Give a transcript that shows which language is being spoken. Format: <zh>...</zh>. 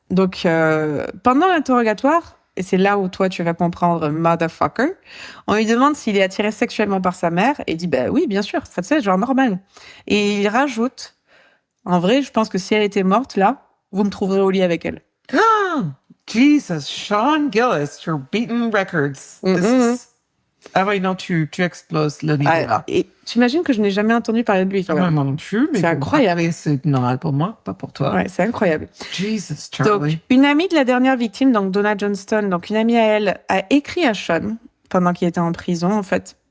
<fr>Donc, pendant l'interrogatoire, et c'est là où toi tu vas comprendre motherfucker, on lui demande s'il est attiré sexuellement par sa mère, et il dit bah oui, bien sûr, ça c'est genre normal. Et il rajoute, en vrai, je pense que si elle était morte là, vous me trouverez au lit avec elle.</fr> <en>Ah, Jesus, Sean Gillis, you're beating records.</en> <fr>Ah oui, non, tu exploses le niveau là. Et tu imagines que je n'ai jamais entendu parler de lui. Moi non plus, mais c'est incroyable. Après, c'est normal pour moi, pas pour toi. Ouais, c'est incroyable.</fr> <en>Jesus, Charlie.</en> <fr>Donc, une amie de la dernière victime, donc Donna Johnston, donc une amie à elle, a écrit à Sean pendant qu'il était en prison, en fait.</fr>